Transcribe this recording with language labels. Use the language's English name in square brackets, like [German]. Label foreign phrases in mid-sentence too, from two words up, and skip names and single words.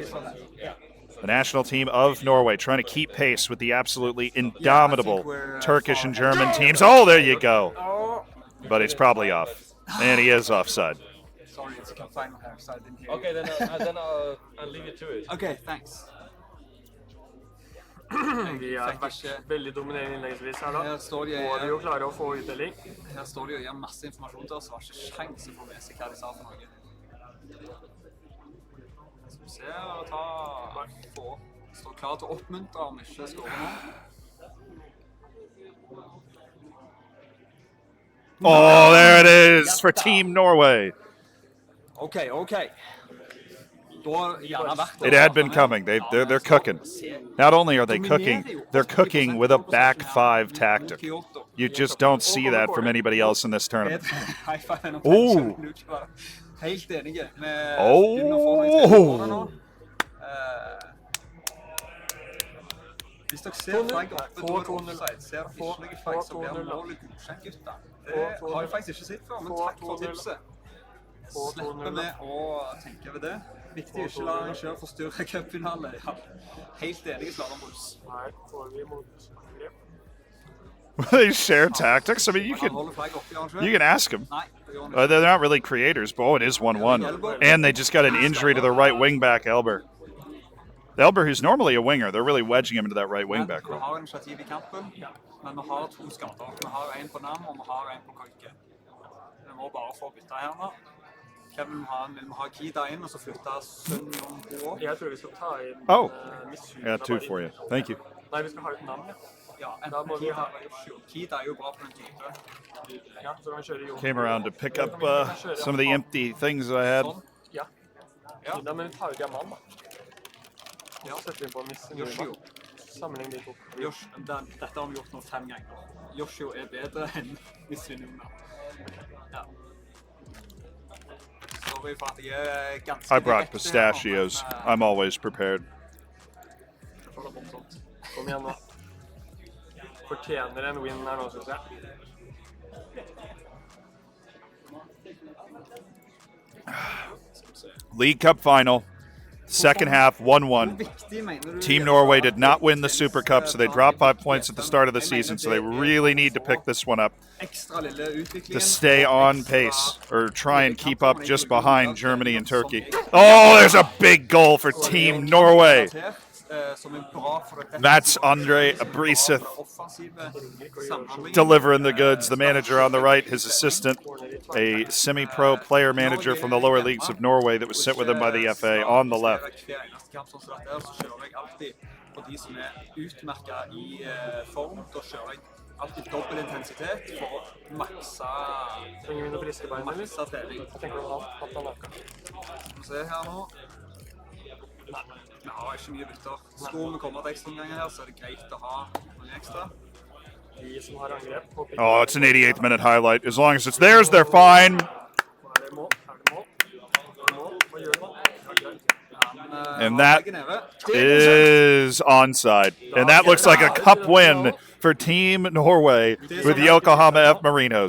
[English] The national team of Norway trying to keep pace with the absolutely indomitable Turkish and German teams. Oh, there you go. But it's probably off. And he is offside. Sorry, it's a final here, so I didn't hear Okay, then I'll leave you to it. Okay, thanks. [Norwegian] De har vært veldig dominerende innledningsvis her da. Må de jo klare å få utdeling. Her står de og gir masse informasjon til oss, og har ikke sjans å få med seg hva de sa for noe. Skal vi se, står klar til å oppmuntre om ikke skårer nå. [English] Oh, there it is for Team Norway. Okay. It had been coming. They're cooking. Not only are they cooking, they're cooking with a back five tactic. You just don't see that from anybody else in this tournament. Ooh. [Norwegian] Helt enige med [English] Oh. [Norwegian] Hvis dere ser flagg oppe, da er det offside. Ser dere ikke noe flagg, så blir målet godkjent, gutta. Det har jeg faktisk ikke sett før, men takk for tipset. Slipper vi å tenke over det. Viktig ikke la arrangør forstyrre cupfinale. Ja, helt enig, Slalombuss. Nei, får vi mot angrep. [English] They share tactics? I mean, you can ask them. They're not really creators, but it is 1-1. And they just got an injury to the right wing back, Elber. Elber, who's normally a winger, they're really wedging him into that right wing back role. [Norwegian] Vi har initiativ I kampen, men vi har 2 skader. Vi har en på Nam, og vi har en på Koike. Vi må bare få bytte her nå. Hvem vil vi ha Kida inn, og så flytte Sønn om på? Jeg tror vi skal ta inn [English] I got 2 for you. Thank you. [Norwegian] Nei, vi skal ha ut Nam, ja. Ja, Kida jo bra på den type. Ja, så kan vi kjøre Jo. [English] Came around to pick up some of the empty things I had. [Norwegian] Ja. Kida, men vi tar ut Yaman, da. Ja, setter vi på Yoshio. Sammenlign de to. Dette har vi gjort nå 5 ganger. Yoshio bedre enn Missinuna. Ja. Sorry for at jeg ganske [English] I brought pistachios. I'm always prepared. [Norwegian] Kom igjen nå. Fortjener en win her nå, synes jeg. [English] League Cup final. Second half, 1-1. Team Norway did not win the Super Cup, so they dropped 5 points at the start of the season, so they really need to pick this one up to stay on pace or try and keep up just behind Germany and Turkey. Oh, there's a big goal for Team Norway. That's Andre Briseth delivering the goods. The manager on the right, his assistant, a semi-pro player manager from the lower leagues of Norway that was sent with him by the FA on the left. [Norwegian] Alltid dobbel intensitet for å maksa trening. Skal vi se her nå. Nei, vi har ikke mye bytter. Skulle vi komme til ekstra ganger her, så det greit å ha noen ekstra. De som har angrep. [English] Oh, it's an 88th minute highlight. As long as it's theirs, they're fine. [Norwegian] Ja, men [English] And that is onside. And that looks like a cup win for Team Norway with the Yokohama F Marinos.